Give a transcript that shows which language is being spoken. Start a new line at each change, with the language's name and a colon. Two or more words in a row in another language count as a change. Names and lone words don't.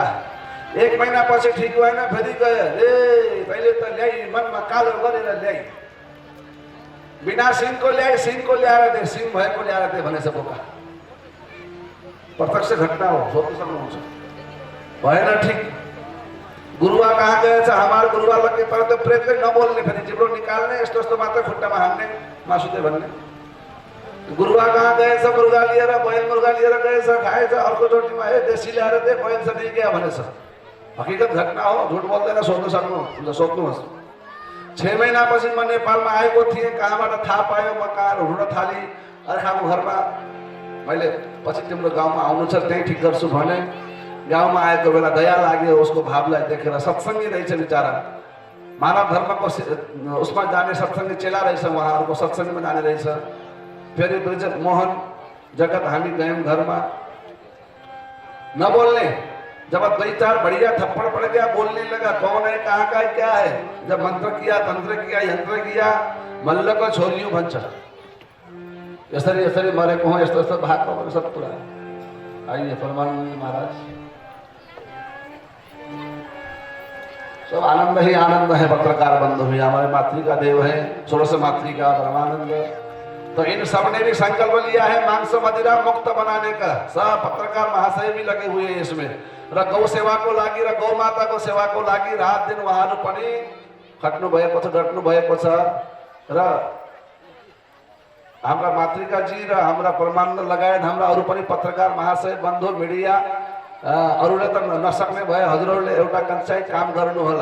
Nepali: 1 महिना पछि ठिक भएन, फेरि गयो, ए तैँले त ल्याइ मनमा कालो गरेर ल्याइ, बिना सिङको ल्याइ, सिङको ल्याएर दे, सिङ भएको ल्याएर दे भनेछ बोका। प्रत्यक्ष घटना हो, सोध्न सक्नुहुन्छ। भएन ठिक। गुरुवा कहाँ गएछ? हमार गुरुवा लगे पर तो प्रेतले नबोल्ने, फेरि जिब्रो निकाल्ने, यस्तो यस्तो मात्र खुट्टामा हान्ने, मासुते भन्ने। गुरुवा कहाँ गएछ? मुर्गा लिएर, बैल मुर्गा लिएर गएछ, खाएछ। अर्को चोटिमा ए देशी ल्याएर दे, बैल छ
Hindi: नहीं गया
Nepali: भनेछ। हकीकत घटना हो, झुट बोल्दैन। सोध्न सक्नुहुन्छ, सोध्नुहोस्। 6 महिनापछि म नेपालमा आएको थिएँ। कहाँबाट थाहा पायो? म कहाँ रुन थाली अर्काको घरमा। मैले पछि तिम्रो गाउँमा आउनु छ, त्यही ठिक गर्छु भने। गाउँमा आएको बेला दया लाग्यो उसको भावलाई देखेर। सत्सङ्गी रहेछ बिचारा, मानव धर्मको उसमा जाने सत्सङ्गी चेला रहेछ, उहाँहरूको सत्सङ्गमा जाने रहेछ। फेरि ब्रिजेट मोहन जगत हामी गयौँ घरमा, नबोल्ने।
Hindi: जब 2-4 बढ़िया थप्पड़ पड़ गया, बोलने लगा। कौन है, कहाँ का है, क्या है? जब मंत्र किया, तंत्र किया, यंत्र किया,
Nepali: मल्ल को छोरियों भन्छ। यसरी यसरी मरेको हो, यस्तो यस्तो भएको हो, सब कुरा।
Hindi: आइए परमानंद महाराज। सब आनंद ही आनंद है। पत्रकार बंधु भी हमारे मातृका देव है, 16 मातृका परमानंद। तो इन सब ने भी संकल्प लिया है मांस मदिरा मुक्त बनाने का। सब पत्रकार महाशय भी लगे हुए हैं इसमें।
Nepali: र गौ सेवा को लागि र गौ माता को सेवा को लागि रात दिन उहाँहरू पनि खट्नु भएको छ, डट्नु भएको छ। र हाम्रा मातृकाजी र हाम्रा परमानन्द लगायत हाम्रा अरू पनि पत्रकार महाशय बन्धु मिडिया अरूले त नसक्ने भए हजुरहरूले एउटा चाहिँ काम गर्नु होला।